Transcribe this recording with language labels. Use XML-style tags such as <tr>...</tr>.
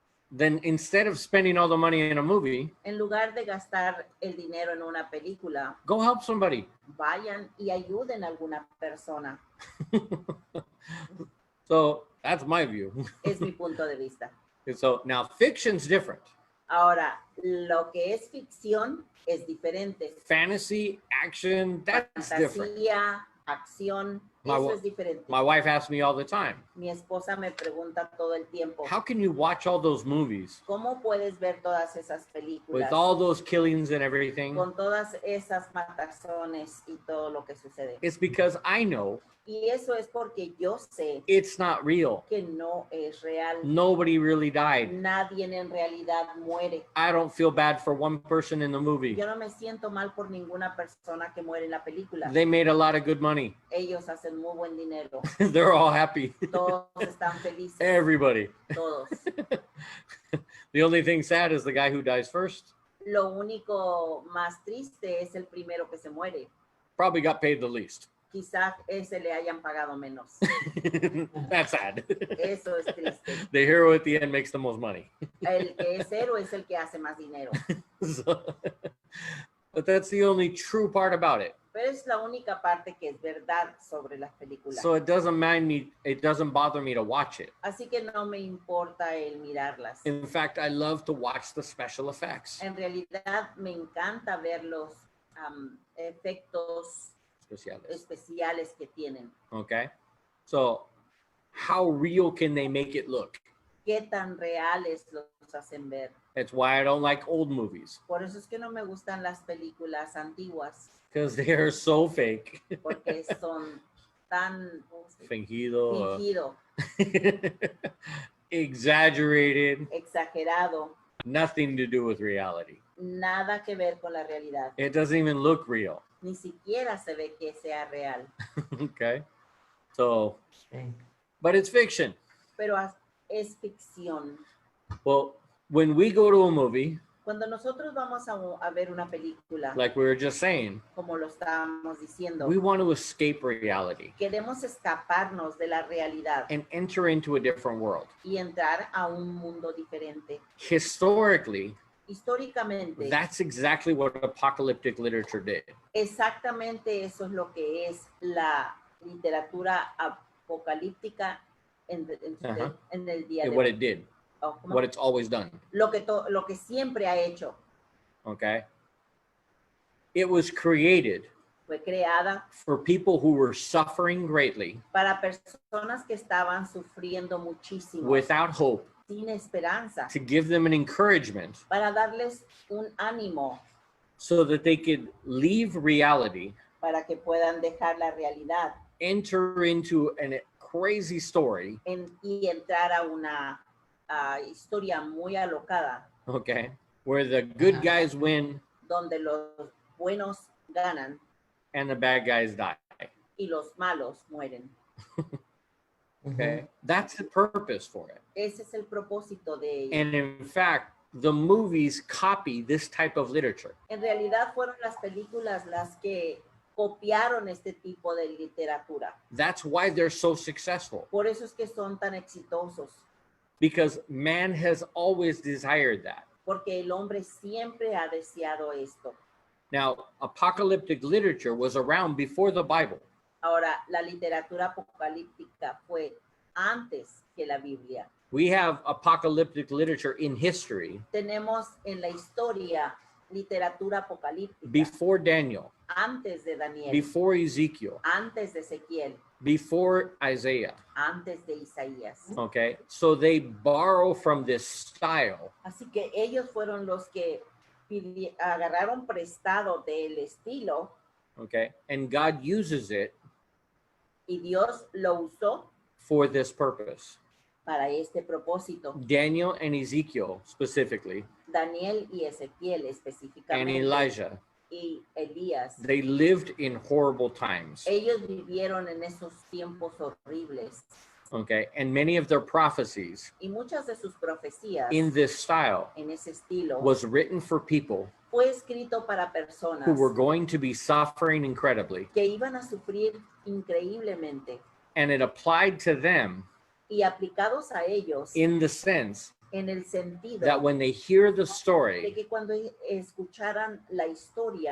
<en>Then instead of spending all the money in a movie,</en> <es>en lugar de gastar el dinero en una película,</es> <en>go help somebody.</en> <es>Vayan y ayuden a alguna persona.</es> <en>So that's my view.</en> <es>Es mi punto de vista.</es> <en>So now fiction's different.</en> <es>Ahora, lo que es ficción es diferente.</es> <en>Fantasy, action, that's different.</en> <es>Fantasía, acción. Eso es diferente.</es> <en>My wife asks me all the time,</en> <es>Mi esposa me pregunta todo el tiempo,</es> <en>how can you watch all those movies</en> <es>¿cómo puedes ver todas esas</es> <en>with</en> <es>películas</es> <en>all those killings and everything?</en> <es>con todas esas matazones y todo lo que sucede?</es> <en>It's because I know</en> <es>Y eso es porque yo sé</es> <en>it's not real.</en> <es>que no es real.</es> <en>Nobody really died.</en> <es>Nadie en realidad muere.</es> <en>I don't feel bad for one person in the movie.</en> <es>Yo no me siento mal por ninguna persona que muere en la película.</es> <en>They made a lot of good money.</en> <es>Ellos hacen muy buen dinero.</es> <en>They're all happy.</en> <es>Todos están felices.</es> <en>Everybody.</en> <es>Todos.</es> <en>The only thing sad is the guy who dies first.</en> <es>Lo único más triste es el primero que se muere.</es> <en>Probably got paid the least.</en> <es>Quizás ese le hayan pagado menos.</es> <en>That's sad.</en> <es>Eso es triste.</es> <en>The hero at the end makes the most money.</en> <es>El que es héroe es el que hace más dinero.</es> <en>So, but that's the only true part about it.</en> <es>Pero es la única parte que es verdad sobre las películas.</es> <en>So it doesn't bother me to watch it.</en> <es>Así que no me importa el mirarlas.</es> <en>In fact, I love to watch the special effects.</en> <es>En realidad me encanta ver los efectos especiales que tienen.</es> <en>Okay. So how real can they make it look?</en> <es>Qué tan reales los hacen ver.</es> <en>That's why I don't like old movies.</en> <es>Por eso es que no me gustan las películas antiguas.</es> <en>Because they are so fake.</en> <es>Porque son tan Fingido. fingido,</es> <en>Exaggerated.</en> <es>exagerado,</es> <en>Nothing to do with reality.</en> <es>nada que ver con la realidad.</es> <en>It doesn't even look real.</en> <es>Ni siquiera se ve que sea real.</es> <en>Okay. So, but it's fiction.</en> <es>Pero es ficción.</es> <en>Well, when we go to a movie,</en> <es>Cuando nosotros vamos a ver una película,</es> <en>like we were just saying,</en> <es>como lo estábamos diciendo,</es> <en>we want to escape reality</en> <es>queremos escaparnos de la realidad</es> <en>and enter into a different world.</en> <es>y entrar a un mundo diferente.</es> <en>Historically,</en> <es>Históricamente,</es> <en>that's exactly what apocalyptic literature did.</en> <es>exactamente eso es lo que es la literatura apocalíptica en el día</es> <en>And</en> <es>de hoy.</es> <en>it did,</en> <es>Oh, ¿cómo?</es> <en>what it's always done.</en> <es>Lo que siempre ha hecho.</es> <en>Okay. It was created</en> <es>Fue creada</es> <en>for people who were suffering greatly</en> <es>para personas que estaban sufriendo muchísimo,</es> <en>without hope,</en> <es>sin esperanza,</es> <en>to give them an encouragement</en> <es>para darles un ánimo</es> <en>so that they could leave reality,</en> <es>para que puedan dejar la realidad</es> <en>enter into a crazy story,</en> <es>y entrar a una historia muy alocada,</es> <en>okay, where the good guys win</en> <es>donde los buenos ganan</es> <en>and the bad guys die.</en> <es>y los malos mueren.</es> <en>Okay. That's the purpose for it.</en> <es>Ese es el propósito de ello.</es> <en>And in fact, the movies copy this type of literature.</en> <es>En realidad fueron las películas las que copiaron este tipo de literatura.</es> <en>That's why they're so successful,</en> <es>Por eso es que son tan exitosos,</es> <en>because man has always desired that.</en> <es>porque el hombre siempre ha deseado esto.</es> <en>Now, apocalyptic literature was around before the Bible.</en> <es>Ahora, la literatura apocalíptica fue antes que la Biblia.</es> <en>We have apocalyptic literature in history</en> <es>Tenemos en la historia literatura apocalíptica</es> <en>before Daniel,</en> <es>antes de Daniel,</es> <en>before Ezekiel,</en> <es>antes de Ezequiel,</es> <en>before Isaiah.</en> <es>antes de Isaías.</es> <en>Okay, so they borrow from this style</en> <es>Así que ellos fueron los que agarraron prestado del estilo</es> <en>okay, and God uses it</en> <es>y Dios lo usó</es> <en>for this purpose.</en> <es>para este propósito.</es> <en>Daniel and Ezekiel specifically,</en> <es>Daniel y Ezequiel</es> <en>and</en> <es>específicamente</es> <en>Elijah,</en> <es>y Elías,</es> <en>they lived in horrible times,</en> <es>ellos vivieron en esos tiempos horribles</es> <en>okay, and many of their prophecies</en> <es>y muchas de sus profecías</es> <en>in this style</en> <es>en ese estilo</es> <en>was written for people</en> <es>fue escrito para personas</es> <en>who were going to be suffering incredibly,</en> <es>que iban a sufrir increíblemente</es> <en>and it applied to them</en> <es>y aplicados a ellos</es> <en>in the sense</en> <es>en el sentido</es> <en>that when they hear the</en> <es>de</es> <en>story</en> <es>que cuando escucharan la historia</es>